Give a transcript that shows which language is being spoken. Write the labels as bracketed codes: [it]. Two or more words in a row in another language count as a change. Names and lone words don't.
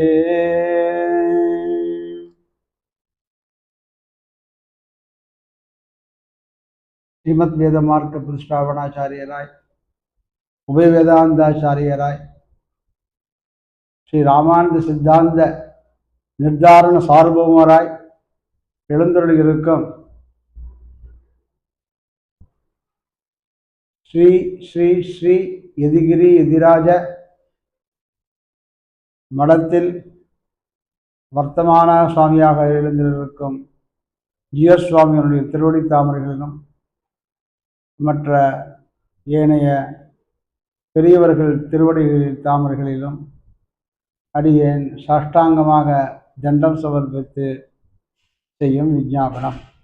[sa] श्रीमद् वेदमार्ग प्रतिष्ठापनाचार्यराय उभय वेदांताचार्यराय श्री रामानंद सिद्धांत निर्धारण सार्वभौमराय எழுந்தருளியிருக்கும் [ta] ஸ்ரீ ஸ்ரீ ஸ்ரீ யதிகிரி யதிராஜ மடத்தில் வர்த்தமான சுவாமியாக எழுந்திருக்கும் ஜியர் சுவாமிகளுடைய திருவடி தாமரைகளிலும் மற்ற ஏனைய பெரியவர்கள் திருவடி தாமரைகளிலும் அடியேன் சாஷ்டாங்கமாக தண்டம் சமர்ப்பித்து செய்யும் விஞ்ஞாபனம்.